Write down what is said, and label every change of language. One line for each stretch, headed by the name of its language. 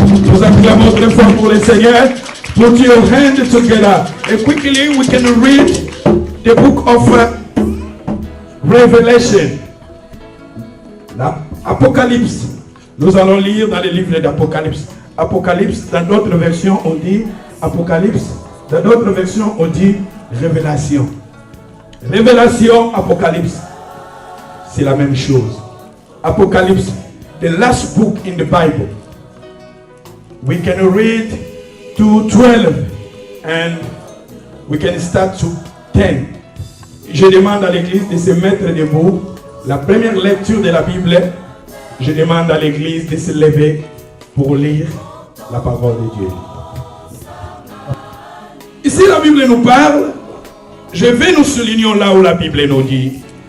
French: Nous acclamons très fort pour le Seigneur.
English: Put your hand together. And quickly we can read the book of Revelation.
French: L'Apocalypse. Nous allons lire dans le livre d'Apocalypse. Apocalypse, dans d'autres versions, on dit Apocalypse. Dans d'autres versions, on dit Révélation. Révélation, Apocalypse. C'est la même chose.
English: Apocalypse, the last book in the Bible. We can read to 12 and we can start to 10.
French: Je demande à l'église de se mettre debout. La première lecture de la Bible, je demande à l'église de se lever pour lire la parole de Dieu. Ici, la Bible nous parle. Je vais nous souligner là où la Bible nous dit.